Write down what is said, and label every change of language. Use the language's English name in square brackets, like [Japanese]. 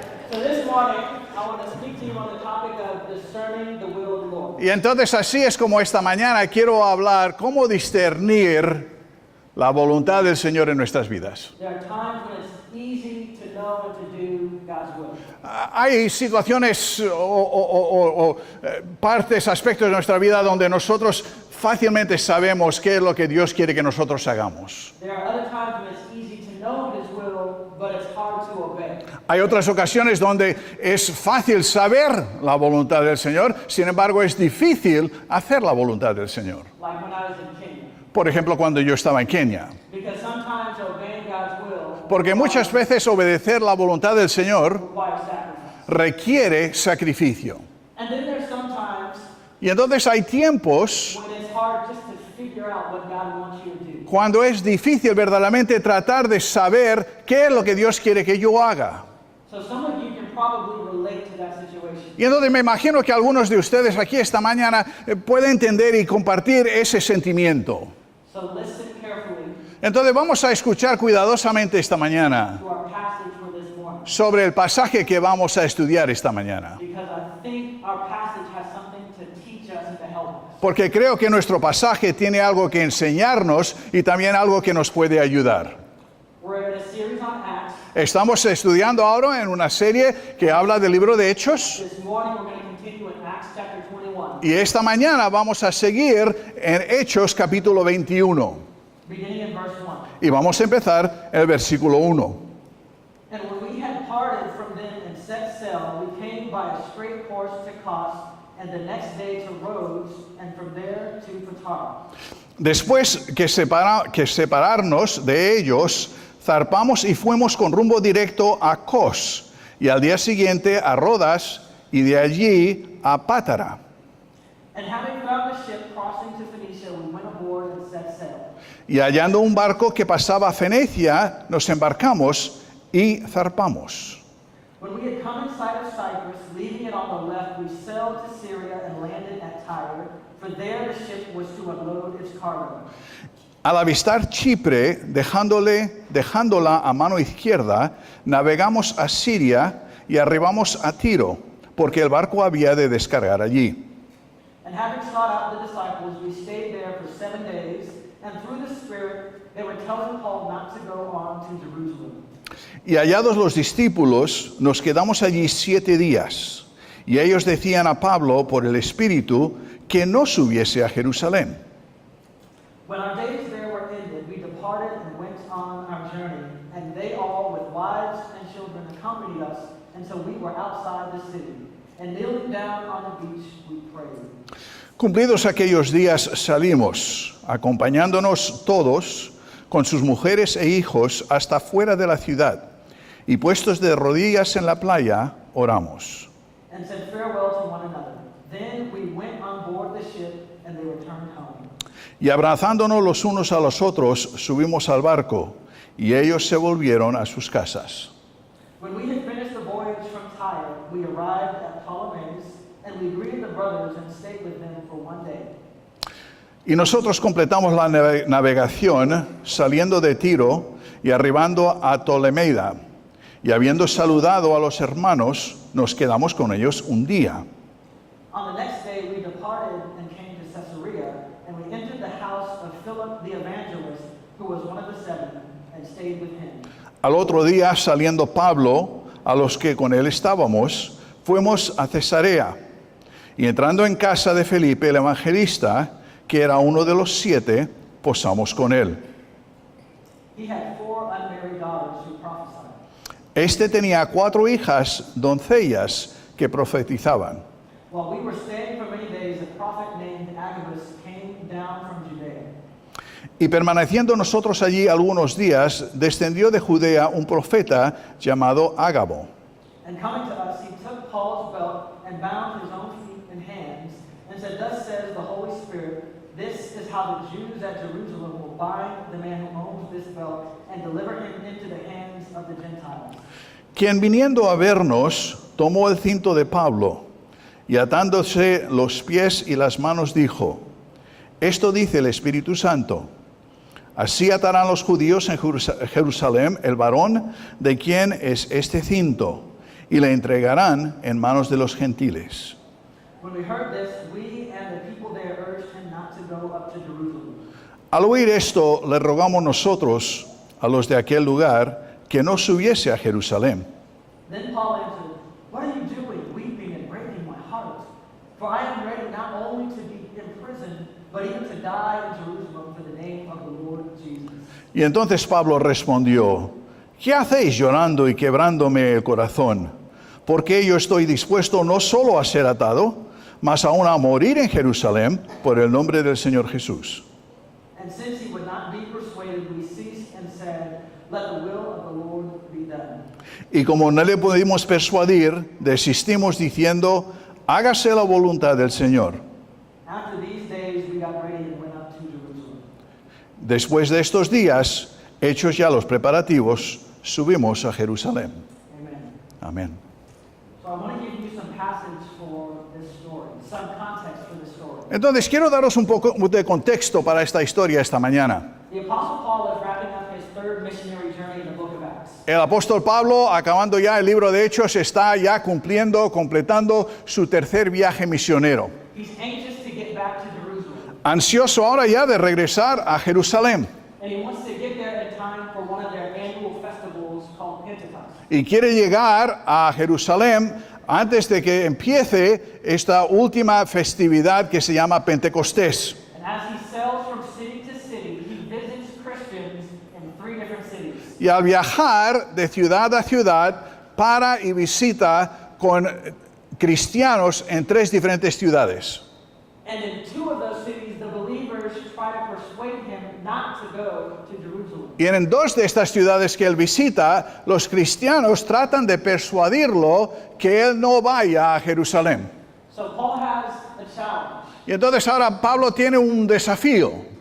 [English] So this morning, I want to speak to you on the topic of discerning the will of the Lord. [Spanish] Y entonces así es como esta mañana quiero hablar cómo discernir la voluntad del Señor en nuestras vidas. [English] There are times when it's easy to know know and to do God's will. [Spanish] Hay situaciones o partes, aspectos de nuestra vida donde nosotros fácilmente sabemos qué es lo que Dios quiere que nosotros hagamos. [English] There are other times when it's easy to know His will, but it's hard to obey. [Spanish] Hay otras ocasiones donde es fácil saber la voluntad del Señor, sin embargo es difícil hacer la voluntad del Señor. [English] Like when I was in Kenya. [Spanish] Por ejemplo, cuando yo estaba en Kenia. [English] Because sometimes obeying God's will [Spanish] Porque muchas veces obedecer la voluntad del Señor [English] requires sacrifice. [Spanish] requiere sacrificio. [English] And then there's sometimes [Spanish] Y entonces hay tiempos [English] when it's hard just to figure out what God wants you to do. [Spanish] cuando es difícil verdaderamente tratar de saber qué es lo que Dios quiere que yo haga. [English] So some of you can probably relate to that situation. [Spanish] Y entonces me imagino que algunos de ustedes aquí esta mañana pueden entender y compartir ese sentimiento. [English] So listen carefully [Spanish] Entonces vamos a escuchar cuidadosamente esta mañana [English] to our passage for this morning. [Spanish] sobre el pasaje que vamos a estudiar esta mañana. [English] Because I think our passage has something to teach us and to help us. [Spanish] Porque creo que nuestro pasaje tiene algo que enseñarnos y también algo que nos puede ayudar. [English] We're in a series on Acts. [Spanish] Estamos estudiando ahora en una serie que habla del libro de Hechos [English] This morning we're going to continue in Acts chapter 21, [Spanish] y esta mañana vamos a seguir en Hechos capítulo 21 [English] beginning in verse 1. [Spanish] y vamos a empezar el versículo 1. [English] And when we had parted from them and set sail, we came by a straight course to Kos, and the next day to Rhodes, and from there to Patara. [Spanish] Después que separarnos de ellos, zarpamos y fuimos con rumbo directo a Kos y al día siguiente a Rodas y de allí a Pátara. [English] And having found a ship crossing to Phoenicia, we went aboard and set sail. [Spanish] Y hallando un barco que pasaba a Fenecia, nos embarcamos y zarpamos. [English] When we had come in sight of Cyprus, leaving it on the left, we sailed to Syria and landed at Tyre, for there the ship was to unload its cargo. [Spanish] Al avistar Chipre, dejándola a mano izquierda, navegamos a Siria y arribamos a Tiro, porque el barco había de descargar allí. [English] And having sought out the disciples, we stayed there for 7 days, and through the Spirit they were telling Paul not to go on to Jerusalem. [Spanish] Y hallados los discípulos, nos quedamos allí 7 días. Y ellos decían a Pablo, por el Espíritu, que no subiese a Jerusalén. [English] When our days there were ended, we departed and went on our journey, and they all with wives and children accompanied us, and so we were outside the city. And kneeling down on the beach, we prayed. [Spanish] Cumplidos aquellos días salimos, acompañándonos todos, con sus mujeres e hijos, hasta fuera de la ciudad, y puestos de rodillas en la playa, oramos. [English] And said farewell to one another. Then we went on board the ship, and they returned home. [Spanish] Y abrazándonos los unos a los otros, subimos al barco, y ellos se volvieron a sus casas. [English] When we had finished the voyage from Tyre, we arrived at Ptolemais, and we greeted the brothers and stayed with them for 1 day. [Spanish] Y nosotros completamos la navegación saliendo de Tiro y arribando a Ptolemaida. Y habiendo saludado a los hermanos, nos quedamos con ellos un día. [English] On the next day, we departed and came to Caesarea, and we entered the house of Philip the evangelist, who was one of the 7, and stayed with him. [Spanish] Al otro día, saliendo Pablo, a los que con él estábamos, fuimos a Cesarea. Y entrando en casa de Felipe el evangelista, que era uno de los 7, posamos con él. [English] He had 4 unmarried daughters who prophesied. [Spanish] Este tenía 4 hijas, doncellas, que profetizaban. [English] While we were staying for many days, a prophet named Agabus came down from Judea. [Spanish] Y permaneciendo nosotros allí algunos días, descendió de Judea un profeta llamado Ágabo. [English] And coming to us, he took Paul's belt and bound his own feet and hands, and said, "Thus says the Holy Spirit, this is how the Jews at Jerusalem will bind the man who owns this belt and deliver him into the hands of the Gentiles." [Spanish] Quien viniendo a vernos, tomó el cinto de Pablo, y atándose los pies y las manos dijo: Esto dice el Espíritu Santo: Así atarán los judíos en Jerusalén el varón de quien es este cinto, y le entregarán en manos de los gentiles. [English] When we heard this, we and the people there urged him not to go up to Jerusalem. [Spanish] Al oír esto, le rogamos nosotros, a los de aquel lugar, que no subiese a Jerusalén. [English] Then Paul answered, "What are you doing, weeping and breaking my heart? For I am ready not only to be imprisoned, but even to die in Jerusalem for the name of the Lord Jesus." [Spanish] Y entonces Pablo respondió, ¿qué hacéis llorando y quebrándome el corazón? Porque yo estoy dispuesto no solo a ser atado, mas aún a morir en Jerusalén por el nombre del Señor Jesús. [English] And since he would not be persuaded, we ceased and said, "Let the will of the Lord be done." [Spanish] Y como no le pudimos persuadir, desistimos diciendo, hágase la voluntad del Señor. [English] After these days, we got ready and went up to Jerusalem. [Spanish] Después de estos días, hechos ya los preparativos, subimos a Jerusalén. [English] Amen. [Spanish] Amén. [English] So I want to give you some passage for this story, some context for this story. [Spanish] Entonces, quiero daros un poco de contexto para esta historia esta mañana. [English] The Apostle Paul is wrapping up his third missionary journey in the book of Acts. [Spanish] El apóstol Pablo, acabando ya el libro de Hechos, está ya completando su tercer viaje misionero. [English] He's anxious to get back to Jerusalem, [Spanish] Ansioso ahora ya de regresar a Jerusalén. [English] and he wants to get there in time for one of their annual festivals called Pentecost. [Spanish] Y quiere llegar a Jerusalén antes de que empiece esta última festividad que se llama Pentecostés. [English] And as he sails from city to city, he visits Christians in 3 different cities. [Spanish] Y al viajar de ciudad a ciudad, para y visita con cristianos en 3 diferentes ciudades. [English] And in 2 of those cities, the believers try to persuade him not to go to Jerusalem. [Spanish] Y en 2 de estas ciudades que él visita, los cristianos tratan de persuadirlo que él no vaya a Jerusalén. [English] So Paul has a challenge. [Spanish] Y entonces ahora Pablo tiene un desafío.